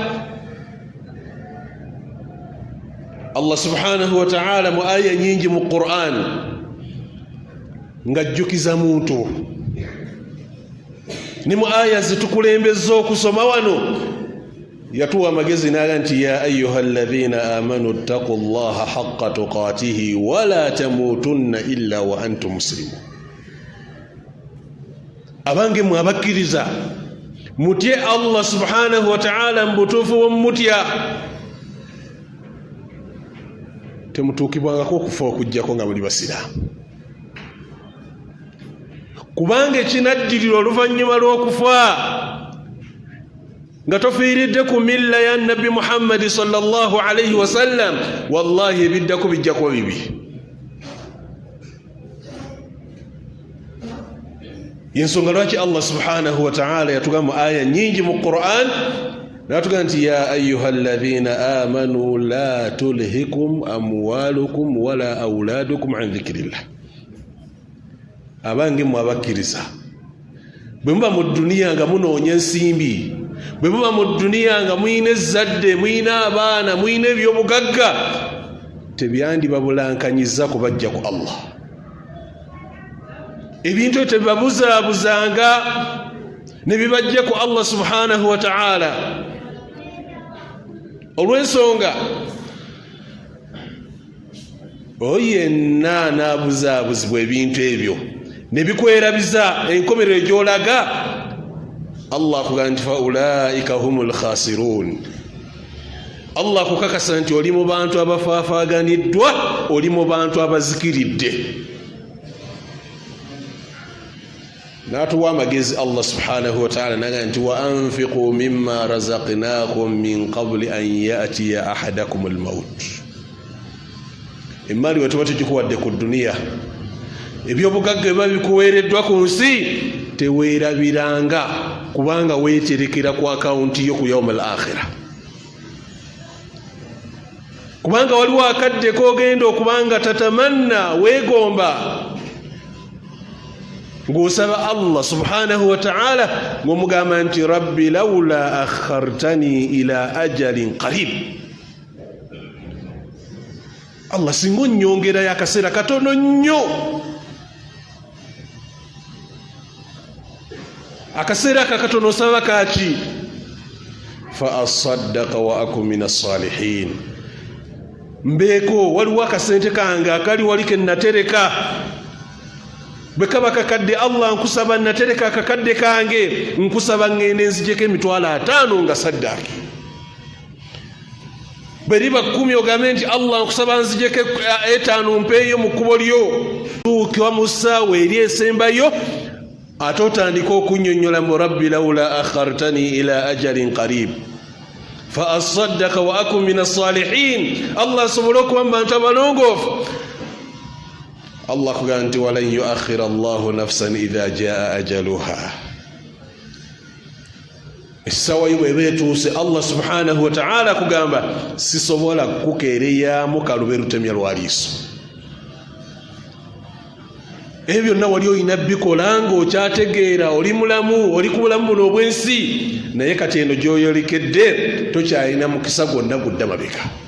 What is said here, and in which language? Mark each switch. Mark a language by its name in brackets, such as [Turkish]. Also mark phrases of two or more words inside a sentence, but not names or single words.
[Arabic] الله سبحانه وتعالى [Ganda] mu aya nyingi mu Qur'an ng'ajjukiza muntu, ne mu aya zitukulembeza okusoma wano yatuwa amagezi n'aga nti [Arabic] يا أيها الذين آمنوا اتقوا الله حق تقاته ولا تموتن إلا وأنتم مسلمون. [Ganda] Abange mwe abakkiriza mutye [Arabic] الله سبحانه وتعالى [Ganda] mbutuufu w'omutya, temutuukibwangako okufa okujjako nga muli basiraamu. Kubanga ekinaddirira oluvannyuma lw'okufa nga tofiiridde ku milla ya Nabbi Muhammad [Arabic] صلى الله عليه وسلم, [Ganda] wallahi ebiddako bijja kuba bibi. Yensonga lwaki [Arabic] الله سبحانه وتعالى [Ganda] yatugamba aya nyingi mu Qur'an natugamba nti [Arabic] يا أيها الذين آمنوا لا تلهكم أموالكم ولا أولادكم عن ذكر الله. [Ganda] Abange mwe abakkiriza bwe muba mu dduniya nga munoonya ensimbi, bwe muba mu dduniya nga muyina ezzadde, muyina abaana, muyina ebyobugagga, tebyandibabulankanyiza kubajja ku Allah. Ebintu ebyo tebibabuzaabuzanga ne bibajja ku [Arabic] الله سبحانه وتعالى. [Ganda] Olw'ensonga oyenna n'abuzaabuzibwa ebintu ebyo ne bikwerabiza enkomerero gy'olaga, Allah akugamba nti [Arabic] فأولئك هم الخاسرون. [Ganda] Allah akukakasa nti oli mu bantu abafaafaaganiddwa, oli mu bantu abazikiridde. N'atuwa amagezi [Arabic] الله سبحانه وتعالى [Ganda] naga nti [Arabic] وأنفقوا مما رزقناكم من قبل أن يأتي أحدكم الموت. [Ganda] Emali we tuba tugikuwadde ku dduniya, ebyobugagga biba bikuweereddwa ku nsi, teweerabiranga kubanga weeterekera ku akawunti yo ku [Arabic] يوم الآخرة. [Ganda] Kubanga waliwo akadde k'ogenda okubanga tatamanna, weegomba ng'osaba [Arabic] الله سبحانه وتعالى [Ganda] ng'omugamba nti [Arabic] رب لولا أخرتني إلى أجل قريب. [Ganda] Allah singa onnyongerayo akaseera katono nnyo, akaseera akakatono osaba kaaki? [Arabic] فأصدق وأكن من الصالحين. [Ganda] Mbeeko waliwo akasente kange akali wali ke natereka, bwe kaba kakadde Allah nkusaba natereka akakadde kange, nkusaba ngende nzijeko emitwalo 5 nga saddaaki. Bwe liba 10 ogambe nti Allah nkusaba nzijeko 5 mpeeyo mu kkubo lyo, tuukiwa mu ssaawa eri esembayo ate otandika okunnyonnyola mu [Arabic] رب لولا أخرتني إلى أجل قريب فأصدق وأكن من الصالحين. الله سبحانه وتعالى [Ganda] tabalongofu. Allah kugamba nti [Arabic] ولن يؤخر الله نفسا إذا جاء أجلها. [Ganda] Esawa yiwe betuuse [Arabic] الله سبحانه وتعالى [Ganda] kugamba sisobola kukereya mukalube lutemya lwaliso. Ebyo na wali oyina bikolango okyategeera oli mulamu oli kubulamu buno obwensi naye kati eno gyoyolekedde tokyalina mukisa gwonna gudda mabega.